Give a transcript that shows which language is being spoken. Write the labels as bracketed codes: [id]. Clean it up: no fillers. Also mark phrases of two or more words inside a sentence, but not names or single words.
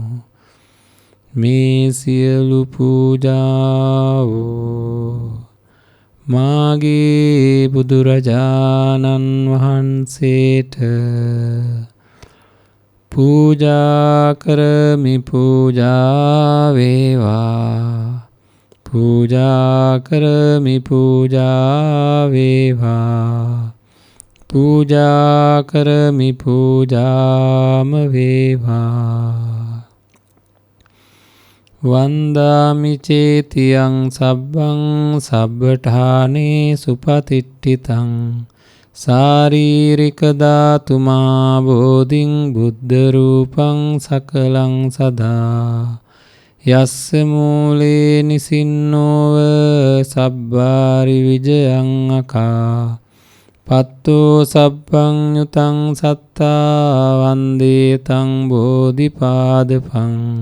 [si] මේ සියලු පූජාවෝ මාගේ බුදුරජාණන් වහන්සේට පූජා කරමි පූජා වේවා පූජා කරමි පූජා වේවා පූජා කරමි පූජාම වේවා [pi] වන්දාමි චේතියං සබ්බං සබ්බඨානේ සුපතිට්ඨිතං සාරීරික ධාතුමා බෝධින් බුද්ධ රූපං සකලං සදා යස්ස මූලේ නිසින්නෝව සබ්බාරි විජයං අකා පත්තෝ සබ්බං යුතං සත්තා වන්දේ තං බෝධිපාදපං